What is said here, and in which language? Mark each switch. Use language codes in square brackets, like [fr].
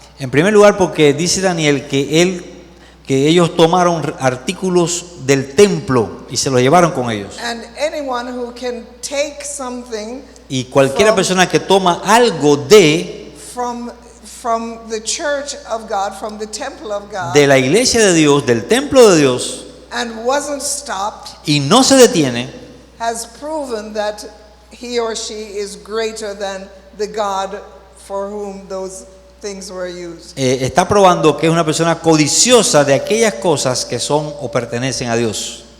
[es] En primer lugar, porque dice Daniel que ellos tomaron artículos del templo y se los llevaron con ellos. [en] And anyone who can take something [es] Y cualquiera persona que toma algo [en] from the church of God, from the temple of God, [es] de la iglesia de Dios, del templo de Dios, [en] and wasn't stopped, [es] y no se detiene, [en] has proven that he or she is greater than the God for whom those things were used. [es] está probando que es una persona codiciosa de aquellas cosas que son o pertenecen a Dios.